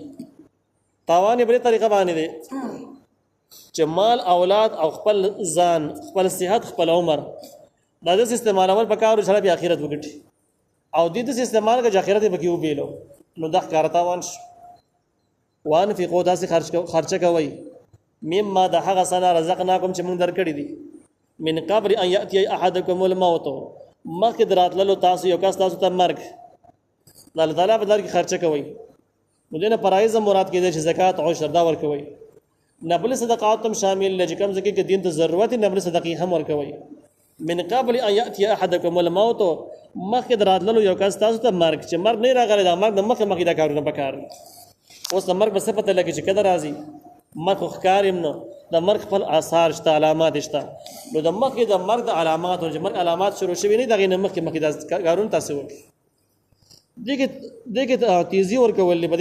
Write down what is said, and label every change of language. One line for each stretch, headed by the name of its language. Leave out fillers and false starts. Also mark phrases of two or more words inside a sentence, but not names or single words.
Pashto: تاوان یې بلې طریقه باندې دی چې مال، اولاد او خپل ځان، خپل صحت، خپل عمر دا داسې استعمالول پکار چې بیا آخرت وګټي، او دې داسې استعمال که چې آخرت یې پکې وبېلو، نو دا ښکاره تاوان شو. وانفقوا، داسې خرچه کوئ، مما د هغه څه نه رزقناکم چې موږ درکړي دي،
Arabic: من قبل ان یأتی احدکم الموت،
Pashto: مخکې د راتللو تاسو یو کس تاسو ته مرګ، د الله تعالی په لار کې خرچه کوئ. نو دې نه فرایض مراد کېدی چې زکات، عشر دا ورکوئ. نفل صدقات هم شامل دی چې کوم ځای کې دین ته ضرورت نفل صدقې هم ورکوئ.
Arabic: من قبل ان ياتي احدكم الموت
Pashto: مخکې دراتللو یو کس تاسو ته مرګ چې مرګ نه راغلی دا مرګ د مخکې دا کارونه پکار اوس د مرګ په څه پته لګي چې کله راځي مرګ خو ښکار یم نو د مرګ خپل آثار شته علامات شته نو د مخکې د مرګ د علامات چې مرګ علامات شروع شوي نه دغې نه مخکې دا کارونه تاسو وکړي دغه تیزی ورکول په دې